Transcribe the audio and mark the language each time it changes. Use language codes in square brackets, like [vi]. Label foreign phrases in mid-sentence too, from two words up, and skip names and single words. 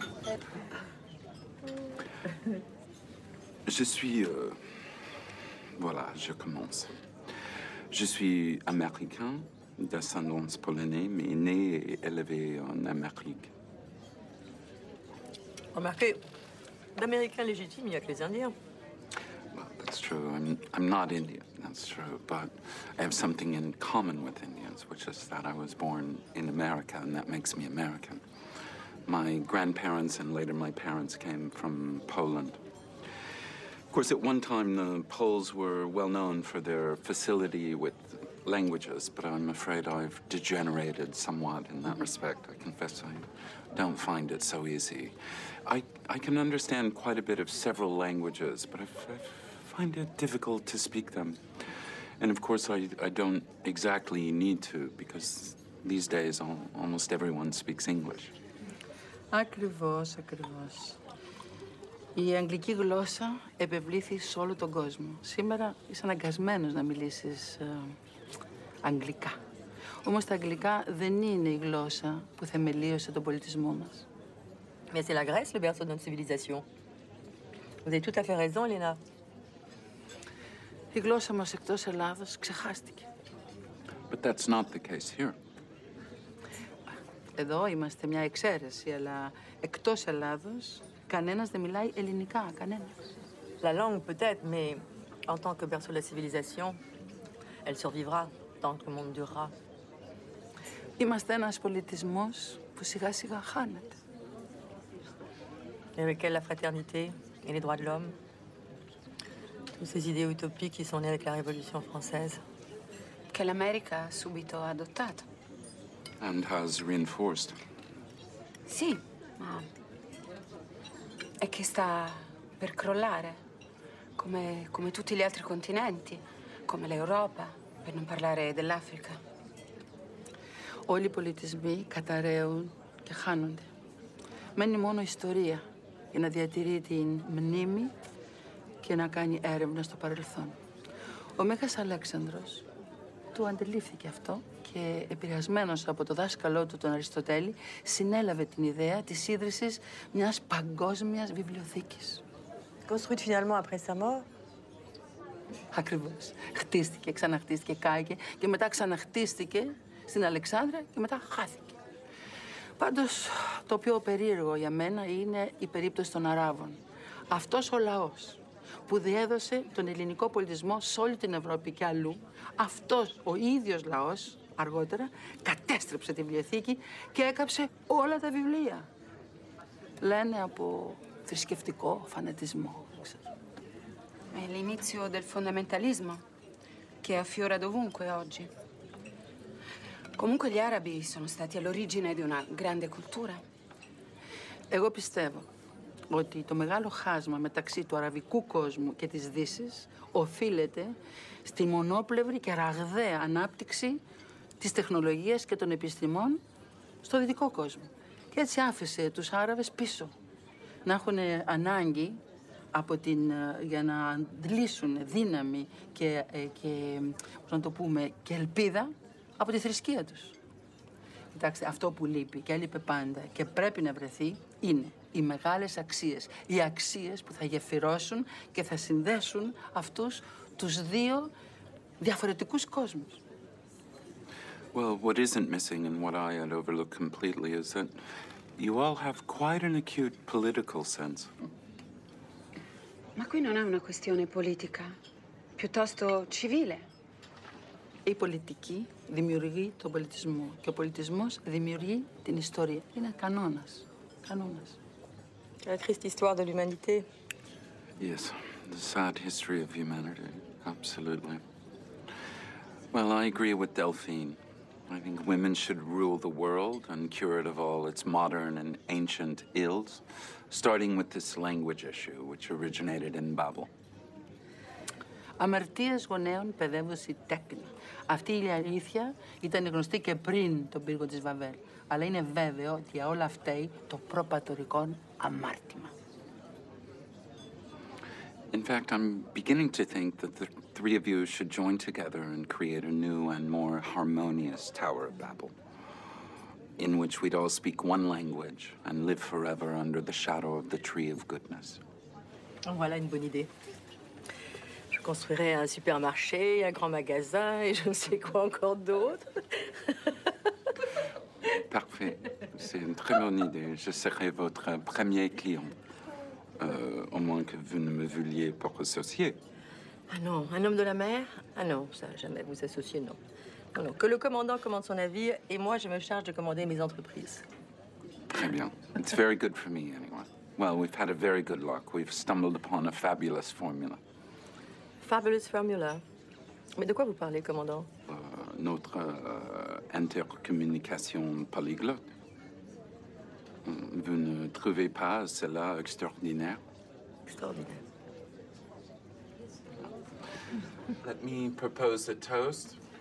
[fr] Je suis... voilà, je commence. Je suis américain, d'ascendance polonaise, mais né et élevé en Amérique. Remarquez, d'Américains légitimes, il n'y a que les Indiens. [en] Well, that's true. I'm not Indian, that's true. But I have something in common with Indians, which is that I was born in America, and that makes me American. My grandparents and later my parents came from Poland. Of course, at one time, the Poles were well known for their facility with languages, but I'm afraid I've degenerated somewhat in that respect. I confess I don't find it so easy. I can understand quite a bit of several languages, but I find it difficult to speak them. And of course, I don't exactly need to, because these days almost everyone speaks English. [el] Ακριβώς. Η αγγλική γλώσσα επευλήθη σε όλο τον κόσμο. Σήμερα είσαι αναγκασμένος να μιλήσεις αγγλικά. Όμως τα αγγλικά δεν είναι η γλώσσα που θεμελίωσε τον πολιτισμό μας. [fr] Mais c'est la Grèce, le berceau de notre civilisation. Vous avez tout à fait raison, Léna. [el] Η γλώσσα μας εκτός Ελλάδος ξεχάστηκε. [en] But that's not the case here. [el] Εδώ είμαστε μια εξαίρεση, αλλά εκτός Ελλάδος κανένας δεν μιλάει ελληνικά, κανένας. [fr] La langue peut-être, mais en tant que berceau de la civilisation, elle survivra tant que le monde durera. [el] Είμαστε ένας πολιτισμός που σιγά σιγά χάνεται. [fr] Et avec elle, la fraternité et les droits de l'homme. Toutes ces idées utopiques qui sont nées avec la Révolution française. [it] Che l'America ha subito adottato. [en] And has reinforced. [it] Sì, ma è che sta per crollare, come tutti gli altri continenti, come l'Europa, per non parlare dell'Africa. [el] Όλοι οι πολιτισμοί καταραίουν και χάνονται. Μένει μόνο η ιστορία για να διατηρεί την μνήμη και να κάνει έρευνα στο παρελθόν. Ο Μέγας Αλέξανδρος του αντιλήφθηκε αυτό και επηρεασμένος από το δάσκαλό του τον Αριστοτέλη συνέλαβε την ιδέα της ίδρυσης μιας παγκόσμιας βιβλιοθήκης. [fr] Construite finalement après sa mort. [el] Ακριβώς. Χτίστηκε, ξαναχτίστηκε, κάηκε και μετά ξαναχτίστηκε στην Αλεξάνδρεια και μετά χάθηκε. Πάντως, το πιο περίεργο για μένα είναι η περίπτωση των Αράβων. Αυτός ο λαός που διέδωσε τον ελληνικό πολιτισμό σε όλη την Ευρώπη και αλλού, αυτός ο ίδιος λαός αργότερα κατέστρεψε τη βιβλιοθήκη και έκαψε όλα τα βιβλία. Λένε από θρησκευτικό φανατισμό, δεν ξέρω. [it] È l'inizio del fondamentalismo, che affiora dovunque oggi. Comunque gli arabi sono stati all'origine di una grande cultura. [el] Εγώ πιστεύω ότι το μεγάλο χάσμα μεταξύ του αραβικού κόσμου και της Δύσης οφείλεται στη μονόπλευρη και ραγδαία ανάπτυξη της τεχνολογίας και των επιστημών στο δυτικό κόσμο. Και έτσι άφησε τους Άραβες πίσω, να έχουν ανάγκη για να αντλήσουν δύναμη και πώς να το πούμε, και ελπίδα από τη θρησκεία τους. Κοιτάξτε, αυτό που λείπει και έλειπε πάντα και πρέπει να βρεθεί είναι οι μεγάλες αξίες. Οι αξίες που θα γεφυρώσουν και θα συνδέσουν αυτούς τους δύο διαφορετικούς κόσμους. [en] Well, what isn't missing and what I had overlooked completely is that you all have quite an acute political sense. [it] Ma qui non è una questione politica, piuttosto civile. [el] Η πολιτική δημιουργεί τον πολιτισμό και ο πολιτισμός δημιουργεί την ιστορία. Είναι κανόνας. Κανόνας. [fr] La triste histoire de l'humanité. [en] Yes, the sad history of humanity. Absolutely. Well, I agree with Delphine. I think women should rule the world and cure it of all its modern and ancient ills, starting with this language issue, which originated in Babel. [el] Αμαρτίας γονέων παιδεύωση τέκνη. Αυτή η αλήθεια ήταν γνωστή και πριν τον πύργο της Βαβέλ. Αλλά είναι βέβαιο ότι για όλα αυτά το προπατορικό αμάρτημα. [en] In fact, I'm beginning to think that the three of you should join together and create a new and more harmonious Tower of Babel. in which we'd all speak one language and live forever under the shadow of the tree of goodness. [fr] Voilà une bonne idée. Je construirais un supermarché, un grand magasin et je ne sais quoi encore d'autre. Parfait. C'est une très bonne idée. Je serai votre premier client. Au moins que vous ne me vouliez pas associer. Ah non, un homme de la mer? Ah non, ça, jamais vous associer, non. Non, non, que le commandant commande son navire et moi, je me charge de commander mes entreprises. Très bien. [en] It's very good for me, anyway. Well, we've had a very good luck. We've stumbled upon a fabulous formula. Fabulous formula. [fr] Mais de quoi vous parlez, commandant? Notre intercommunication polyglotte. Vous ne trouvez pas cela extraordinaire? Extraordinaire. [en] Let me propose a toast.